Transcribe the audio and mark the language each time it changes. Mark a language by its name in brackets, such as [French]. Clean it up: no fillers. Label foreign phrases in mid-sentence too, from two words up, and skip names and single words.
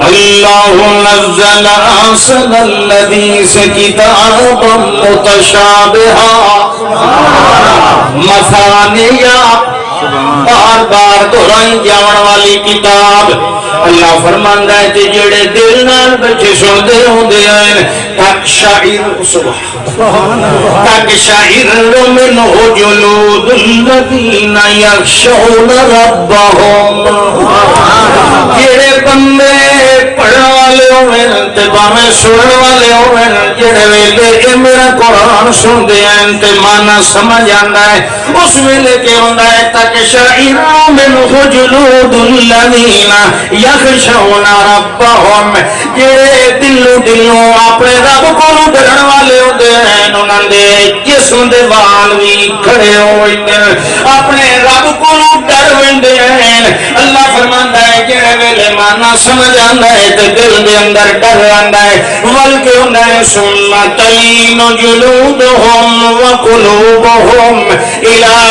[Arabic] اللہ نزل احسن الحدیث کتابا متشابہا مثانیہ، [Saraiki] بار بار دہرائی جاون والی کتاب، اللہ فرماندا ہے کہ جڑے دل نال بچے سنتے ہوندے ہیں [Arabic] تقشعر سبحان تقشعر منہ جلود الذین یخشون ربهم، [Saraiki] جڑے بندے پڑھن والے ہوئے تے باویں سنن والے ہوئے، جڑے ویلے میرا قرآن سنتے ہیں تے مانا سمجھ آندا ہے، اس ویلے کہ ہوندا ہے [Arabic] تقشعر منہ جلود الذین یخشون ربهم، [Saraiki] جڑے دلوں اپنے رب کو ڈرن والے ہوندے ہیں، انہاں دے جسم دے وال بھی کھڑے ہوئے اپنے رب کو ڈر ویندے ہیں۔ اللہ فرماندا ہے جڑے ویلے مانا سمجھ آندا ہے تے دل دے اندر ڈر آندا ہے، بلکہ ہوندا ہے [Arabic] ثم تلین جلودہم وقلوبہم الی